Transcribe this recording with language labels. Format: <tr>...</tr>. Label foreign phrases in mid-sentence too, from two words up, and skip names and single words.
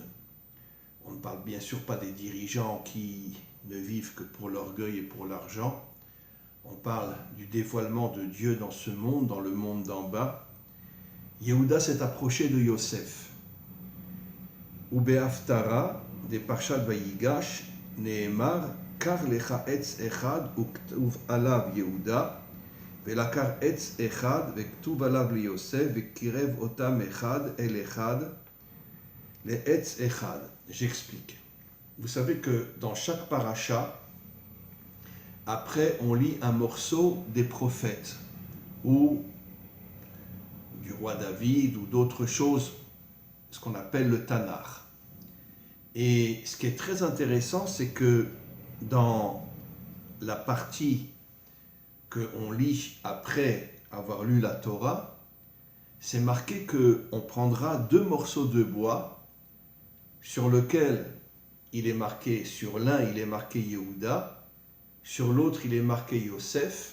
<fr>On ne parle bien sûr pas des dirigeants qui ne vivent que pour l'orgueil et pour l'argent. On parle du dévoilement de Dieu dans ce monde, dans le monde d'en bas. Yehuda s'est approché de Yosef.</fr> <he>ובהפטרה דה פרשת ויגש נאמר קח לך עץ אחד וכתוב עליו יהודה ולקח עץ אחד וכתוב עליו ליוסף וקרב אותם אחד אל אחד לעץ אחד.</he> <fr>J'explique. Vous savez que dans chaque paracha, après on lit un morceau des prophètes ou du roi David ou d'autres choses, ce qu'on appelle le Tanakh. Et ce qui est très intéressant, c'est que dans la partie qu'on lit après avoir lu la Torah, c'est marqué qu'on prendra deux morceaux de bois sur lequel il est marqué, sur l'un il est marqué Yehuda, sur l'autre il est marqué Yosef.</fr>